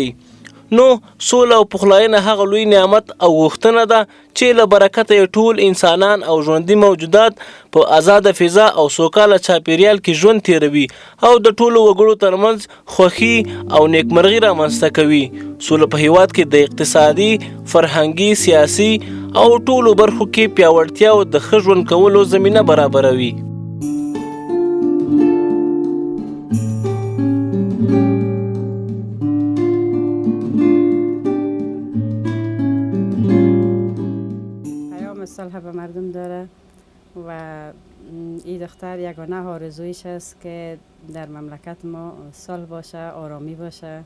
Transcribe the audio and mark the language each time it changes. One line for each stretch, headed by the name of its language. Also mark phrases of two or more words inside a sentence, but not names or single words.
Pashto: نو سوله او پخلاینه هغه لوی نعمت او غوښتنه ده چې له برکته یې ټول انسانان او ژوندي موجودات په آزاده فضا او سوکاله چاپیریال کې ژوند تیروي او د ټولو وګړو ترمنځ خوښي او نیکمرغي رامنځته کوي. سوله په هیواد کې د اقتصادي، فرهنګي، سیاسي او ټولو برخو کې پیاوړتیا او د ښه ژوند کولو زمینه برابروي.
Persian: صلح به مردم داره و این دختر یگانه آرزویش است که در مملکت ما صلح باشه، آرامی باشه.